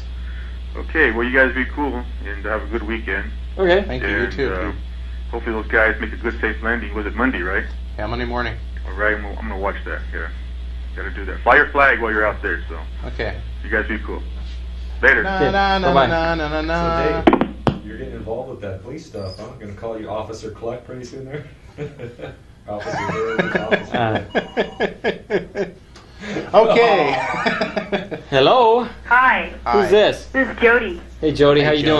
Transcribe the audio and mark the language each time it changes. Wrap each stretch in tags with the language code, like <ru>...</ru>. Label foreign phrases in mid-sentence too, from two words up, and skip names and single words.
<en>Okay, well, you guys be cool and have a good weekend. Okay. Thank you. You And, too. hopefully those guys make a good, safe landing. Was it Monday, right? Yeah, Monday morning. All right, I'm going to watch that. Yeah, got to do that. Fly your flag while you're out there, so Okay. you guys be cool. Later. Na na na Bye-bye. na na na na. So, Dave, you're getting involved with that police stuff, huh? I'm going to call you Officer Cluck pretty soon there. Officer Harris, Officer. Okay. Hello. Hi, Who's this? this is Jody. Hey, Jody. How you doing?</en>